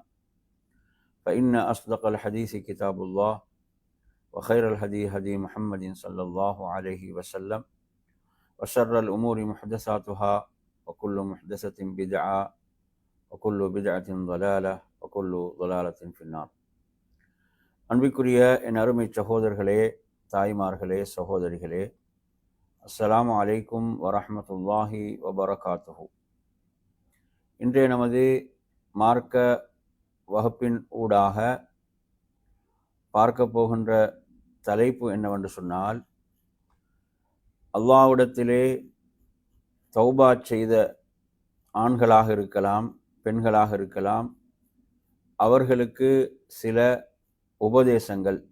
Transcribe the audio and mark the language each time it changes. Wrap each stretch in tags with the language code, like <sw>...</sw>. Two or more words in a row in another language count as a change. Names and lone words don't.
<ar>فإن أصدق الحديث كتاب الله وخير الهدي هدي محمد صلى الله عليه وسلم وشر الأمور محدثاتها وكل محدثة بدعة وكل بدعة ضلالة وكل ضلالة في النار.</ar> <ta>அன்பிற்குரிய என் அருமை சகோதரர்களே, தாய்மார்களே, சகோதரிகளே,</ta> <ar>السلام عليكم ورحمة الله وبركاته.</ar> <ta>இன்றைய நமது மார்க்க வகுப்பின் ஊடாக பார்க்க போகின்ற தலைப்பு என்னவென்று சொன்னால், அல்லாஹ்விடத்திலே தௌபா செய்த ஆண்களாக இருக்கலாம், பெண்களாக இருக்கலாம், அவர்களுக்கு சில உபதேசங்கள்.</ta>